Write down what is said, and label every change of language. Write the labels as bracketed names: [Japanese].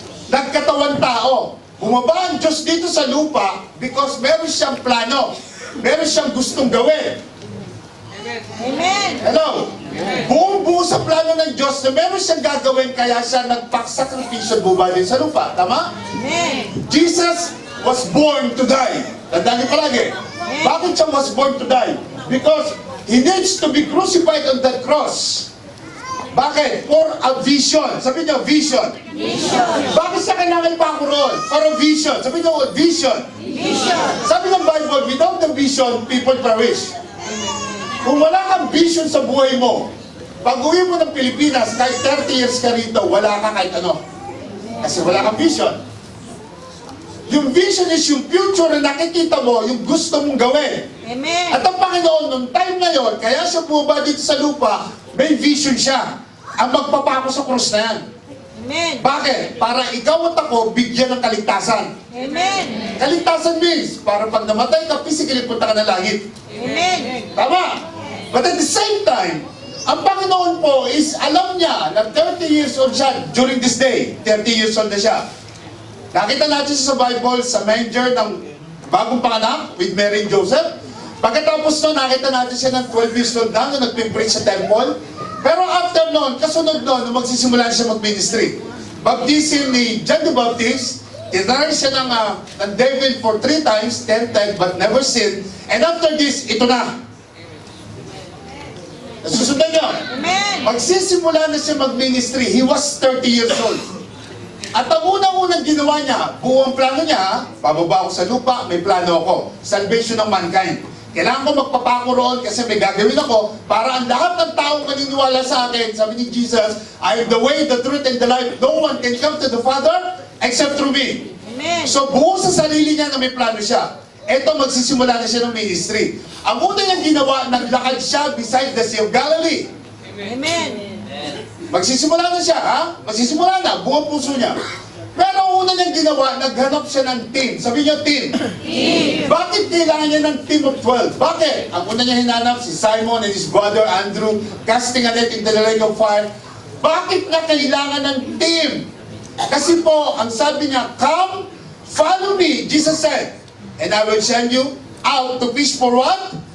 [Filipino] Nagkatawang tao. Bumaba ang Diyos dito sa lupa [English] because meron siyang plano. [Filipino] Meron siyang gustong gawin. Amen. Hello? Buong-buo sa plano ng Diyos na meron siyang gagawin, kaya siya nagpaksakripisyo bumaba din sa lupa. Tama? Amen. [English] Jesus was born to die. [Filipino] Tandaan niyo palagi. Bakit siya [English] was born to die? Because He needs to be crucified on that cross. [Filipino] Bakit? For a vision. Sabi niyo, vision. Vision. Bakit siya kailangan pakuroon? For a vision. Sabi niyo, vision. Vision. Sabi ng [English] Bible, without the vision, people perish. [Filipino] Kung wala kang vision sa buhay mo, pag-uwi mo ng Pilipinas, kahit 30 years ka rito, wala ka kahit ano. Kasi wala kang vision. Yung vision is yung future na nakikita mo, yung gusto mong gawin. Amen. At ang Panginoon, nung time na yon, kaya siya bumaba dito sa lupa, may vision siya. Ang magpapako sa krus na yan. Amen. Bakit? Para ikaw at ako, bigyan ng kaligtasan. Amen. Kaligtasan means, para pag namatay ka, physically punta ka ng langit. Amen. Tama? [English] But at the same time, [Filipino] ang Panginoon po is alam niya na 30 years old siya during this day. 30 years old na siya. Nakita natin siya sa Bible, sa manger ng bagong panganak with Mary and Joseph. Pagkatapos nun, nakita natin siya ng 12 years old na nung nagpipreach sa temple. Pero after nun, kasunod nun, nung magsisimula siya mag-ministry. Baptism ni John the Baptist, tinry siya ng devil for 3 times, tempted but never sinned. [English] And after this, ito na. [Filipino] Nasusundan niyo? Amen. Magsisimula na siya mag-ministry. [English] He was 30 years old. [Filipino] At ang unang-unang ginawa niya, buong plano niya, pababa ako sa lupa, may plano ako. Salvation ng mankind. Kailangan ko magpapako roon kasi may gagawin ako para ang lahat ng taong maniniwala sa akin, sabi ni Jesus, [English] I am the way, the truth, and the life. No one can come to the Father except through me. Amen. [Filipino] So buo sa sarili niya na may plano siya. Eto, magsisimula na siya ng ministry. Ang una niyang ginawa, naglakad siya [English] beside the Sea of Galilee. [Filipino] Amen. Magsisimula na siya, ha? Magsisimula na, buong puso niya. Pero ang una niyang ginawa, naghanap siya ng team. Sabi niyo, team. Bakit kailangan niya ng team of 12? Bakit? Ang una niya hinanap, si Simon and his brother Andrew, [English] casting a net into the lake of fire. [Filipino] Bakit na kailangan ng team? Kasi po, ang sabi niya, [English] come, follow me, Jesus said, and I will send you out to fish for what?